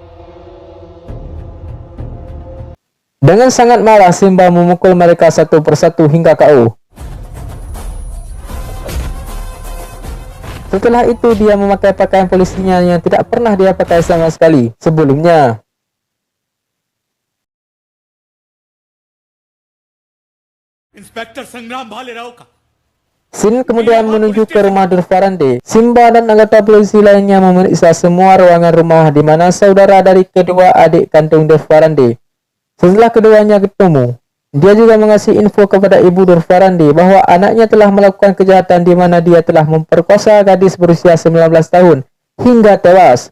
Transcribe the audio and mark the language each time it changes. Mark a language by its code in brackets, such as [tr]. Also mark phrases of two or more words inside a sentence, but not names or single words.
[id] Dengan sangat marah, Simba memukul mereka satu persatu hingga KO. Setelah itu, dia memakai pakaian polisinya yang tidak pernah dia pakai sama sekali sebelumnya. [hi] इंस्पेक्टर संग्राम भालेराव का [id] Scene kemudian menuju ke rumah Nur Farandi. Simba dan anggota polisi lainnya memeriksa semua ruangan rumah di mana saudara dari kedua adik kandung Nur Farandi. Setelah keduanya ketemu, dia juga mengasih info kepada ibu Nur Farandi bahwa anaknya telah melakukan kejahatan di mana dia telah memperkosa gadis berusia 19 tahun hingga tewas.